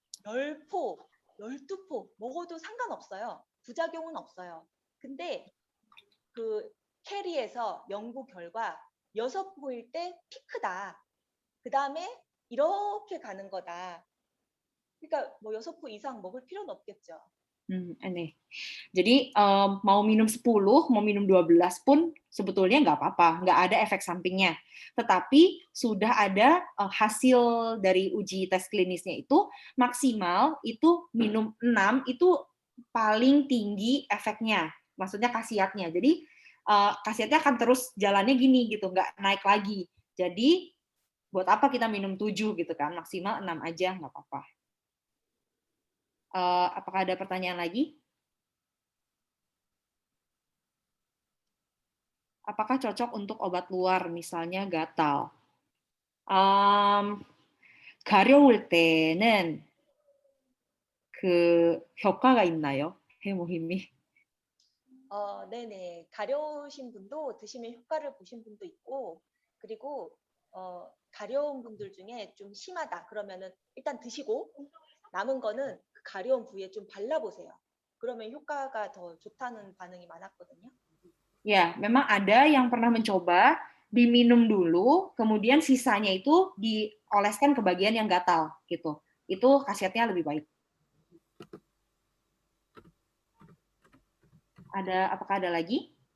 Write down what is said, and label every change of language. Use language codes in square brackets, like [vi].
[ko] 10포, 12포 먹어도 상관없어요. 부작용은 없어요. 근데 그 캐리에서 연구 결과 6포일 때 피크다. 그 다음에 이렇게 가는 거다. 그러니까 뭐 6포 이상 먹을 필요는 없겠죠. [id] Aneh. Jadi mau minum 10, mau minum 12 pun sebetulnya nggak apa-apa, nggak ada efek sampingnya. Tetapi sudah ada hasil dari uji tes klinisnya itu maksimal itu minum 6 itu paling tinggi efeknya, maksudnya khasiatnya. Jadi khasiatnya akan terus jalannya gini gitu, nggak naik lagi. Jadi buat apa kita minum 7 gitu kan, maksimal 6 aja nggak apa-apa. Apakah ada pertanyaan lagi? Apakah cocok untuk obat luar, misalnya gatal? [ko] 가려울 때는 그 효과가 있나요? 해모힘이? 네네. 가려우신 분도 드시면 효과를 보신 분도 있고, 그리고 가려운 분들 중에 좀 심하다 그러면은 일단 드시고 남은 거는 그 가려운 부위에 좀 발라보세요. 그러면 효과가 더 좋다는 반응이 많았거든요. [id] Ya, memang ada yang pernah mencoba diminum dulu, kemudian sisanya itu dioleskan ke bagian yang gatal, gitu. Itu khasiatnya lebih baik. Apakah ada lagi?